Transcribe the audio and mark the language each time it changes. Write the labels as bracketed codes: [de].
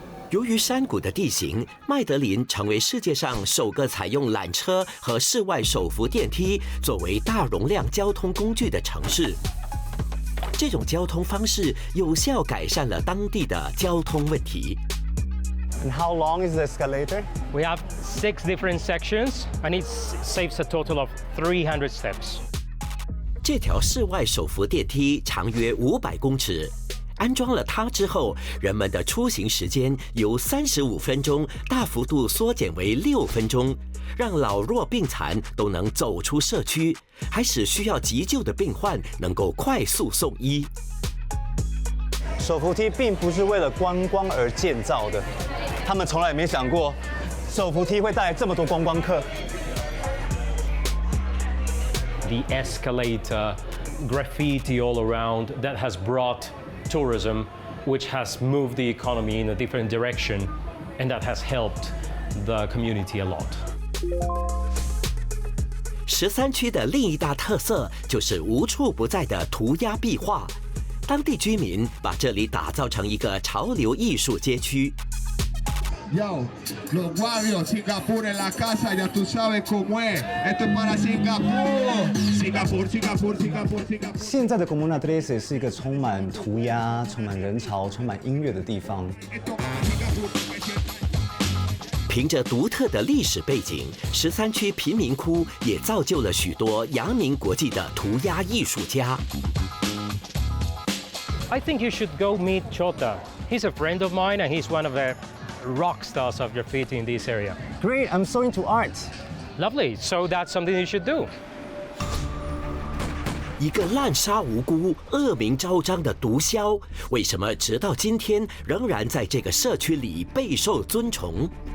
[zh] 由于山谷的地形，麦德林成为世界上首个采用缆车和室外手扶电梯作为大容量交通工具的城市。这种交通方式有效改善了当地的交通问题。 [en] And how long is the escalator? We have 6 different sections, and it saves a total of 300 steps. [zh] 这条室外手扶电梯长约500公尺，安装了它之后，人们的出行时间由35分钟大幅度缩减为6分钟，让老弱病残都能走出社区，还使需要急救的病患能够快速送医。手扶梯并不是为了观光而建造的，他们从来没想过手扶梯会带来这么多观光客。 [en] The escalator, graffiti all around, that has brought tourism which has moved the economy in a different direction, and that has helped the community a lot. [zh] 13区的另一大特色就是无处不在的涂鸦壁画，当地居民把这里打造成一个潮流艺术街区。 [es] Yo, los guardios, Singapur en la casa, ya tú sabes cómo es. Esto es para Singapur. Singapur, Singapur, Singapur, Singapur. [zh] 现在的 Comuna 13是一个充满涂鸦、充满人潮、充满音乐的地方。凭着独特的历史背景，13区贫民窟也造就了许多扬名国际的涂鸦艺术家。 [en] I think you should go meet Chota. He's a friend of mine, and he's one of the rock stars of graffiti in this area. Great, I'm so into art. Lovely. So that's something you should do. [zh] 一个滥杀无辜、恶名昭彰的毒枭，为什么直到今天仍然在这个社区里备受尊崇？